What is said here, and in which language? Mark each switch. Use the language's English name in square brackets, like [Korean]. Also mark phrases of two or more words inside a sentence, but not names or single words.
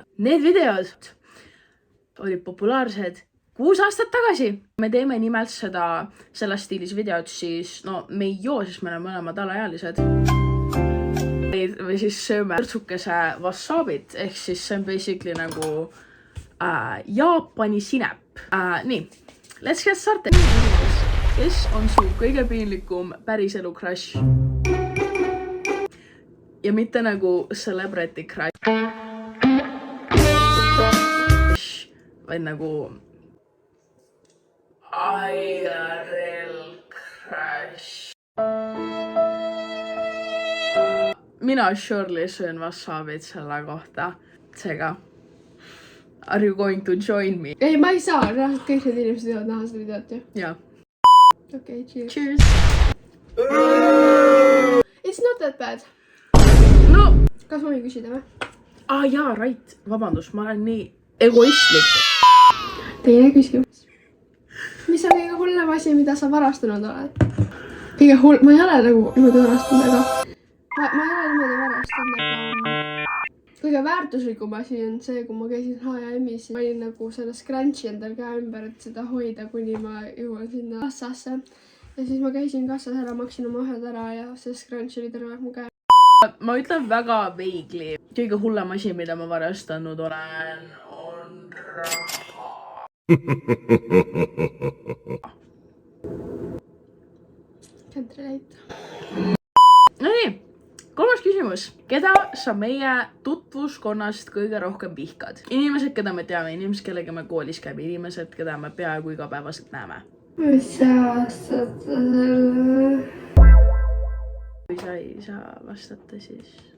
[Estonian] Need videod olid populaarsed 6 aastat tagasi. Me teeme nimelt selles stiilis videod siis, no me ei joo, sest me oleme mõlemad alaealised. Või siis sööme kõrtsukese wasabit, ehk siis see on basically nagu Jaapani sinep. Nii, [English] let's get started. [Estonian] Kes on su kõige piinlikum päriselu crush? Ja mitte nagu [English] celebrity crush, [Estonian] vaid nagu [English] IRL crush. [Estonian] Mina surely söön wasabit selle kohta. Seega, [English] are you going to join me? [Estonian] Ei, ma ei saa. Kõik need inimesed võivad näha seda videot ju. Jaa. Okei, [English] cheers. Cheers. It's not that bad. No. [Estonian] Kas ma võin küsida või? Jaa, right. Vabandust, ma olen nii egoistlik. Teine küsimus. Mis on kõige hullem asi, mida sa varastanud oled? Kõige hull... Ma ei ole nagu niimoodi varastanud, aga... Ma ei ole niimoodi varastanud, aga... Kõige väärtuslikum asi on see, kui ma käisin H&M-is, ma olin nagu selle scrunchi endal käe ümber, et seda hoida, kuni ma jõuan sinna kassasse. Ja siis ma käisin kassas ära, maksin oma ohjad ära ja see scrunch oli terve mu käe. Ma ütlen väga veigli. Kõige hullem asi, mida ma varastanud olen, on raha. [English] Can't relate. [Estonian] No nii, kolmas küsimus. Keda sa meie tutvuskonnast kõige rohkem vihkad? Inimesed, keda me teame, inimesed, kellega me koolis käime, inimesed, keda me peaaegu igapäevaselt näeme. Mis sa vastad sellele? Kui sa ei saa vastata, siis...